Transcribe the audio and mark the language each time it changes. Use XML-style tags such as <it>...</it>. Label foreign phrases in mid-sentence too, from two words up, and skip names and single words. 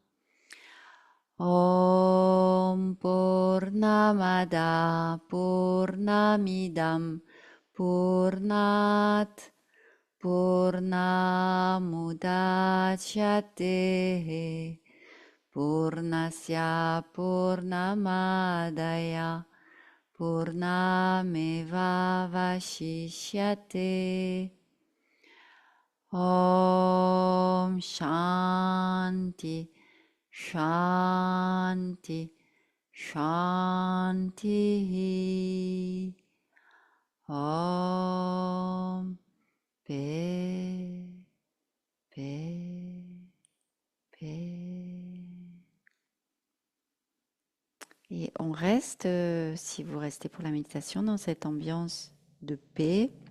<sa>Om Purnamada Purnamidam Purnat Purnamudachyate Purnasya Purnamadaya Purnameva Vashishyate. Om Shanti Shanti Shanti.</sa> <fr>Om Paix, paix, paix. Et on reste, si vous restez pour la méditation, dans cette ambiance de paix.</fr>